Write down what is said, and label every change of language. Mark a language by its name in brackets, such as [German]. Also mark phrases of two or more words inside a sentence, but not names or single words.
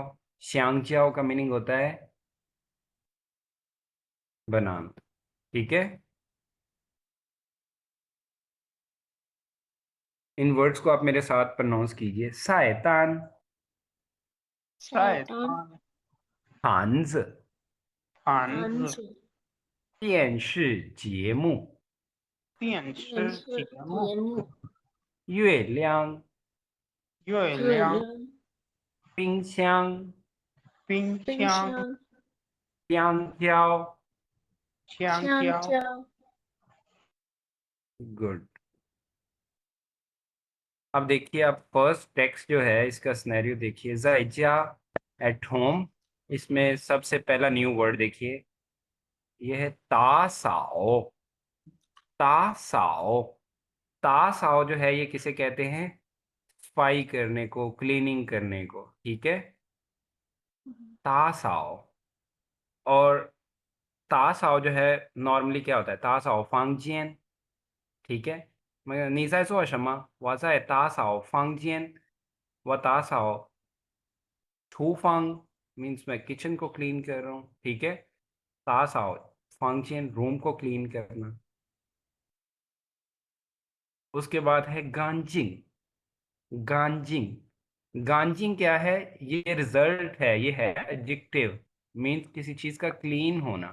[Hindi] श्यांग जियाओ का मीनिंग होता है बनाना। ठीक है। इन वर्ड्स को आप मेरे साथ प्रोनाउंस कीजिए। सायतान। शैतान। [Chinese] 盘子。 पान 盘子、 से। 电视节目。电电视节视目、节目。月亮。月月亮、亮。冰箱。冰冰箱、箱。香蕉。香蕉。香蕉。 [English] गुड। [Hindi] अब देखिए, आप [English] first text [Hindi] जो है इसका सिनेरियो देखिए। जायजा [English] at home. [Hindi] इसमें सबसे पहला न्यू वर्ड देखिए, ये है तासाओ। तासाओ। तासाओ जो है ये किसे कहते हैं? सफाई करने को, क्लीनिंग करने को। ठीक है। तासाओ। और तासाओ जो है नॉर्मली क्या होता है? तासाओ फांगजियन। ठीक है। मैं [Chinese] 你在做什么？我在打扫房间。我打扫厨房 [Hindi] मीन्स मैं किचन को क्लीन कर रहा हूँ। ठीक है। तासाओ फंक्शन, रूम को क्लीन करना। उसके बाद है गांजिंग। गांजिंग। गांजिंग क्या है? ये रिजल्ट है, ये है एडजेक्टिव मीन्स किसी चीज का क्लीन होना।